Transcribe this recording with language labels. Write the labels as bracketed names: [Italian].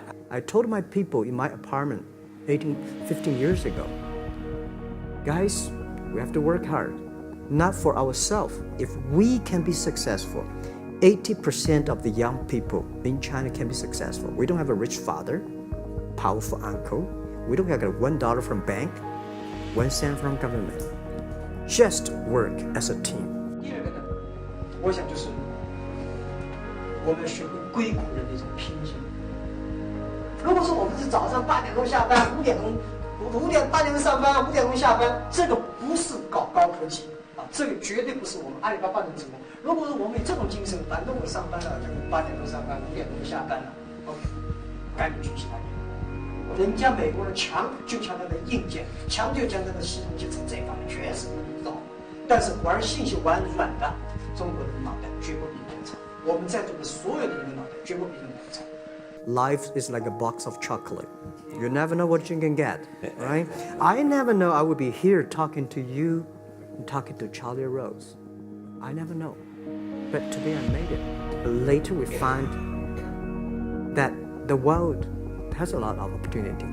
[English] I told my people in my apartment 15 years ago, guys, we have to work hard, not for ourselves. If we can be successful, 80% of the young people in China can be successful. We don't have a rich father, powerful uncle. We don't have $1 from bank, 1 cent from government. Just work as a team. [Chinese] 第二个呢，我想就是我们学会硅谷人的一种拼劲。如果说我们是早上8点钟下班，8点钟上班，5点钟下班，这个不是搞高科技啊，这个绝对不是我们阿里巴巴能成功。如果说我们有这种精神，反正我上班了，8点钟上班，5点钟下班了 ，OK， 赶紧去其他地方。人家美国人强就强他的硬件，强就强他的系统基础，这方面确实不知道。但是玩信息玩软的，中国人的脑袋绝不比人长。我们在座的所有的人的脑袋绝不比人长。 [English] Life is like a box of chocolate. You never know what you can get, right? I never know I would be here talking to you and talking to Charlie Rose. I never know. But today I made it. Later we find that the world has a lot of opportunity.